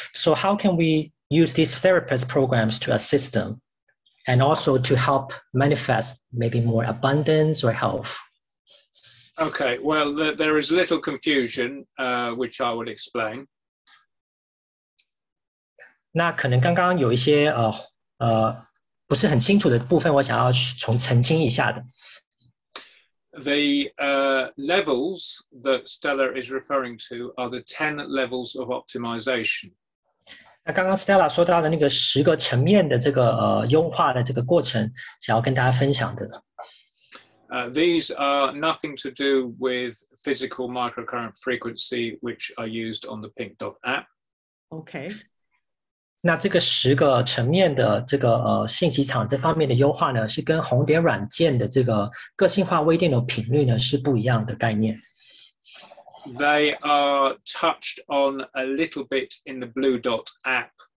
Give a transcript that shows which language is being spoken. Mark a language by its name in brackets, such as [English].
[English] So how can we use these therapist programs to assist them, and also to help manifest maybe more abundance or health? Okay, well, there is little confusion, which I will explain. [Chinese] 那可能刚刚有一些不是很清楚的部分，我想要澄清一下的。 [English] The levels that Stella is referring to are the 10 levels of optimization. [Chinese] 那刚刚 Stella 说到的那个10个层面的这个优化的这个过程，想要跟大家分享的。 [English] These are nothing to do with physical microcurrent frequency, which are used on the Pink Dot app. OK. [Chinese] 那这个10个层面的这个信息场这方面的优化呢，是跟红点软件的这个个性化微电流频率呢是不一样的概念。 [English] They are touched on a little bit in the Blue Dot app,